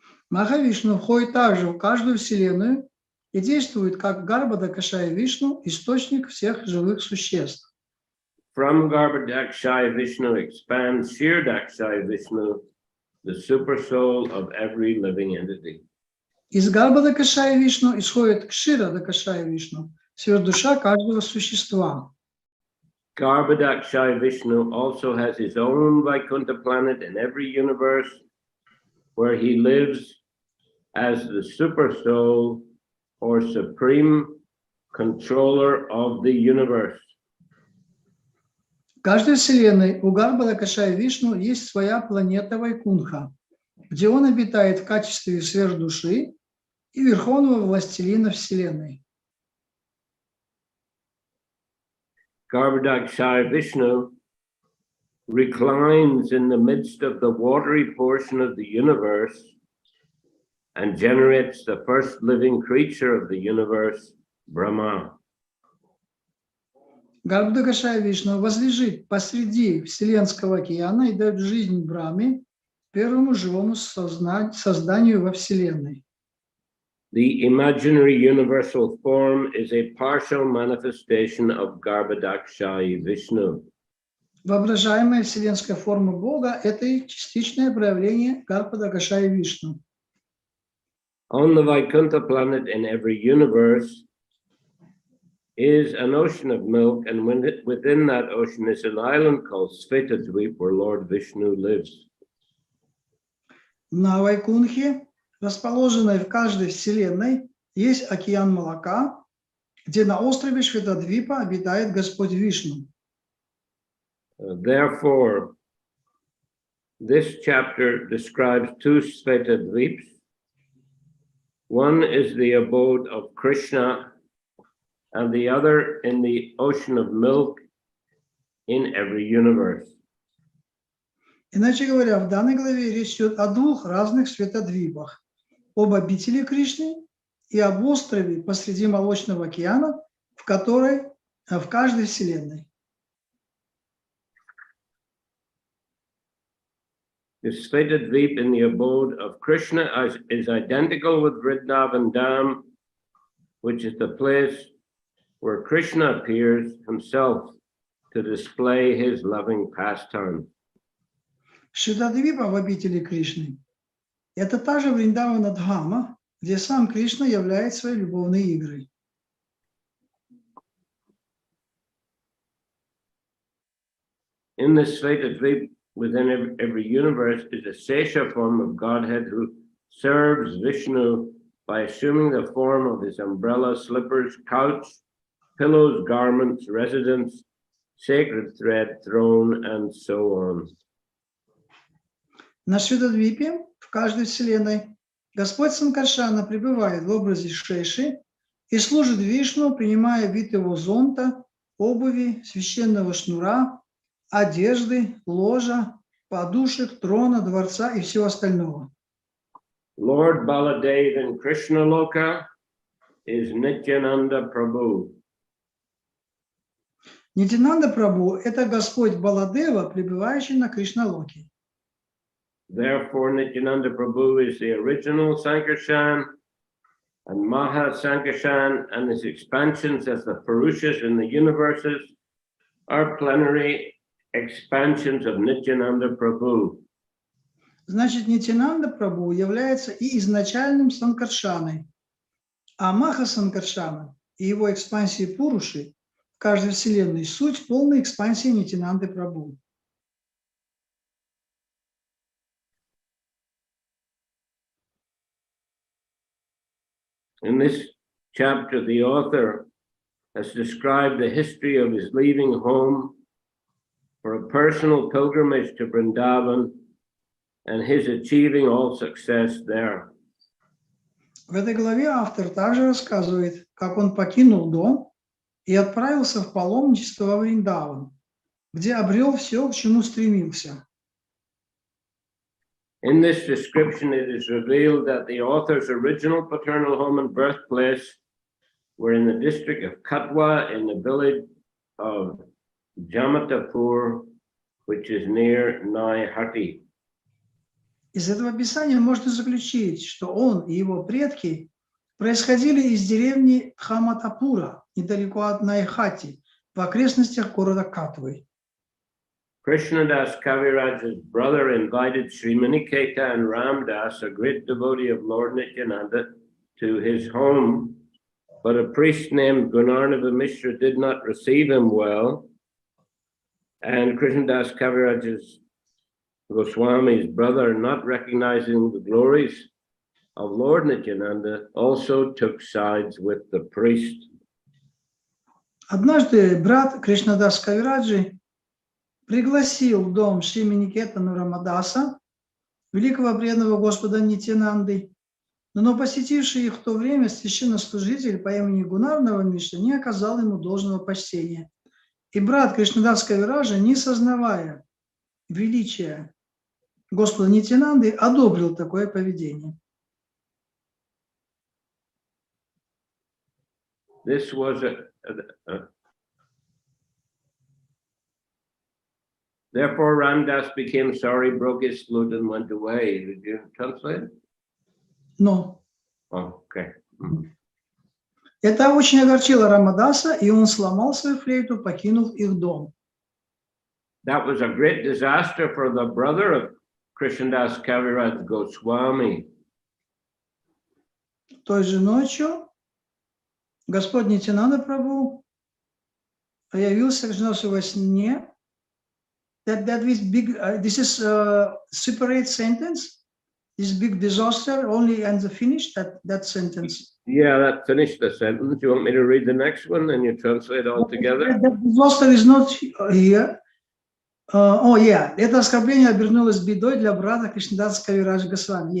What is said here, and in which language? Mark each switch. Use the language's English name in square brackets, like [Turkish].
[Russian] Махавишну входит также в каждую вселенную и действует как Гарбхадакшая Вишну, источник всех живых существ. [English] From Garbhodakshai Vishnu expands Kshirodakshai Vishnu, the super soul of every living entity. [Russian] Из Гарбхадакшая Вишну исходит Кширадакшая Вишну, сверхдуша каждого существа. [English] Garbhodakshai Vishnu also has his own Vaikuntha planet in every universe, where he lives as the super soul or supreme controller of the universe. [Russian] В каждой вселенной у Гарбхадакшая Вишну есть своя планета Вайкунха, где он обитает в качестве сверхдуши и верховного властелина вселенной. [English] Garbhodakshai Vishnu reclines in the midst of the watery portion of the universe and generates the first living creature of the universe, Brahma. [Russian] Гарбхадакшая Вишну возлежит посреди Вселенского океана и дает жизнь Брахме, первому живому созданию во Вселенной. [English] The imaginary universal form is a partial manifestation of Garbhodakshai Vishnu. [Russian] Воображаемая вселенская форма Бога – это и частичное проявление Гарбхадакшая Вишну. [English] On the Vaikuntha planet in every universe is an ocean of milk, and within that ocean is an island called Svetadvip, where Lord Vishnu lives. [Russian] На Вайкунхе, расположенной в каждой вселенной, есть океан молока, где на острове Шветадвипа обитает Господь Вишну. [English] Therefore, this chapter describes two Svetadvips. One is the abode of Krishna, and the other in the ocean of milk in every universe. [Russian] Иначе говоря, в данной главе речь идет о двух разных Светадвипах, об обители Кришны и об острове посреди Молочного океана, в каждой вселенной. [English] The Svetadvip in the abode of Krishna is identical with Vrindavan Dham, which is the place where Krishna appears himself to display his loving pastime. [Russian] Шветадвипа в обители Кришны – это та же Вриндавана Дхама, где сам Кришна являет своей любовной игрой. [English] In this state of sleep, within every universe is a Sesha form of Godhead who serves Vishnu by assuming the form of his umbrella, slippers, couch, pillows, garments, residence, sacred thread, throne, and so on. [Russian] На Швидодвипе, в каждой вселенной, Господь Санкаршана пребывает в образе Шеши и служит Вишну, принимая вид его зонта, обуви, священного шнура, одежды, ложа, подушек, трона, дворца и всего остального. [English] Lord Baladev in Krishna Loka is Nityananda Prabhu. [Russian] Нитьянанда Прабху – это Господь Баладева, пребывающий на Кришналоке. [English] Therefore, Nityananda Prabhu is the original Sankarshan, and Maha Sankarshan and his expansions as the Purushas in the universes are plenary expansions of Nityananda Prabhu. [Russian] Значит, Нитьянанда Прабху является и изначальным Санкаршаной, а Маха Санкаршана и его экспансии Пуруши в каждой вселенной суть полной экспансии Нитьянанды Прабху. [English] In this chapter, the author has described the history of his leaving home for a personal pilgrimage to Vrindavan and his achieving all success there. [Russian] В этой главе автор также рассказывает, как он покинул дом и отправился в паломничество во Вриндаван, где обрел все, к чему стремился. [English] In this description, it is revealed that the author's original paternal home and birthplace were in the district of Katwa in the village of Jamatapur, which is near Naihati. [Russian] Из этого описания можно заключить, что он и его предки происходили из деревни Хаматапура, недалеко от Найхати, в окрестностях города Катвы. [English] Krishnadas Kaviraj's brother invited Sri Maniketa and Ramdas, a great devotee of Lord Nityananda, to his home, but a priest named Gunarnava Mishra did not receive him well, and Krishnadas Kaviraj's Goswami's brother, not recognizing the glories of Lord Nityananda, also took sides with the priest. [Russian] Однажды брат Кришнадас Кавираджи пригласил в дом Шри Маникетану Рамадаса, великого преданного Господа Нитьянанды, но посетивший их в то время священнослужитель по имени Гунарнава Мишра не оказал ему должного почтения. И брат Кришнадас Кавираджи, не сознавая величия Господа Нитьянанды, одобрил такое поведение. [English] This was Therefore, Ramdas became sorry, broke his flute, and went away. Did you translate? [Russian] Но [English] Oh, okay. [Russian] это очень огорчило Рамадаса, и он сломал свою флейту, покинув их дом. [English] That was a great disaster for the brother of Krishnadas Kaviraj Goswami. [Russian] Той же ночью Господь Нитьянанда Прабху появился Кришнадасе во сне. [English] This is a separate sentence. This big disaster only ends the finish, that sentence. Yeah, that finished the sentence. You want me to read the next one and you translate all together? That disaster is not here. [Russian] Это оскорбление обернулось бедой для брата Кришнадаса Кавирадж Госвами.